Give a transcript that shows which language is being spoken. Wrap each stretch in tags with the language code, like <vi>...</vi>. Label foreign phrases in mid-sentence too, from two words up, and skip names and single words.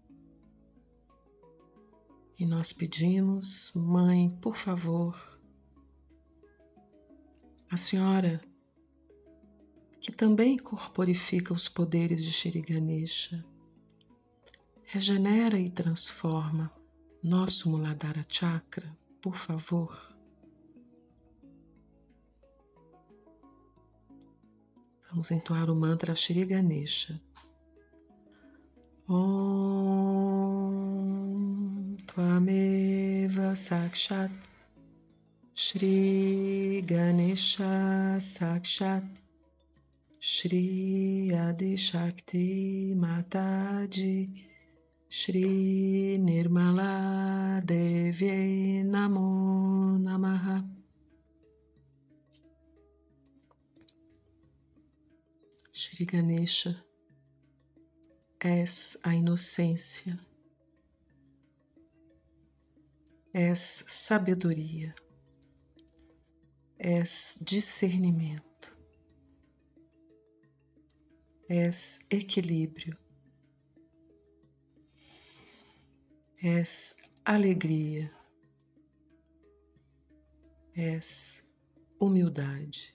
<pt>E nós pedimos, Mãe, por favor, a Senhora, que também corporifica os poderes de Shri Ganesha, regenera e transforma nosso</pt> <sa>Muladhara Chakra,</sa> <pt>por favor. Vamos entoar o mantra Shri Ganesha.</pt> <sa>Om Tvameva Sakshat Shri Ganesha Sakshat Shri Adi Shakti Mataji Shri Nirmala Devi Namo Namaha.</sa> <pt>Shri Ganesha, és a inocência, és sabedoria, és discernimento, és equilíbrio, és alegria, és humildade.</pt>